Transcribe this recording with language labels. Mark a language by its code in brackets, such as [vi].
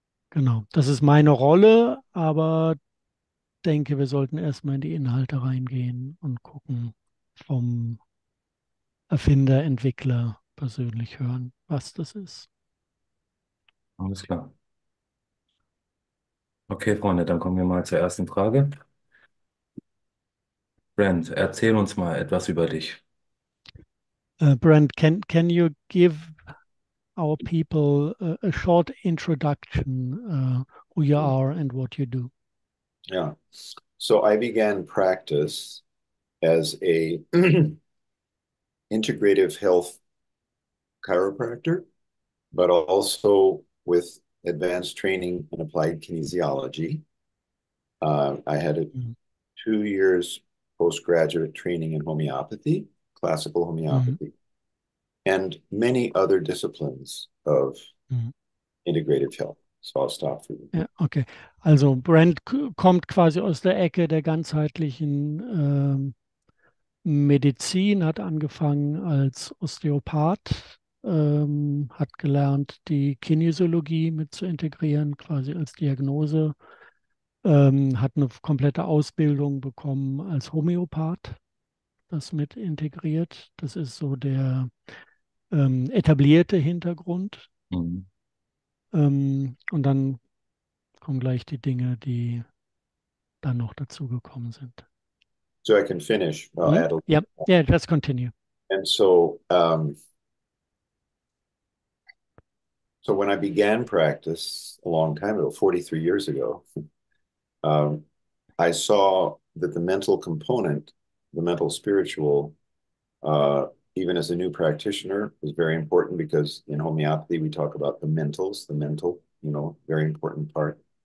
[de] Genau, das ist meine Rolle, aber denke, wir sollten erstmal in die Inhalte reingehen und gucken, vom Erfinder, Entwickler persönlich hören, was das ist. Alles klar. Okay, Freunde, dann kommen wir mal zur ersten Frage. Brent, erzähl uns mal etwas über dich. [en] Brent, can you give our people a short introduction, who you are and what you do? Yeah. So I began practice as a integrative health chiropractor, but also with advanced training in applied kinesiology. I had 2 years postgraduate training in homeopathy, classical Mhm. homeopathy, and many other disciplines of Mhm. integrative health. So I'll stop for you. [de] Ja, okay. Also Brent kommt quasi aus der Ecke der ganzheitlichen Medizin, hat angefangen als Osteopath, hat gelernt, die Kinesiologie mit zu integrieren, quasi als Diagnose, hat eine komplette Ausbildung bekommen als Homöopath, das mit integriert. Das ist so der etablierte Hintergrund. Mhm. Und dann kommen gleich die Dinge, die dann noch dazugekommen sind. [en] So I can finish. I'll Hmm? add a little. Yep. Yeah, let's continue. And so when I began practice a long time ago, 43 years ago, um, I saw that the mental component, the mental spiritual, uh, even as a new practitioner, was very important because in homeopathy, we talk about the mentals, the mental, very important part.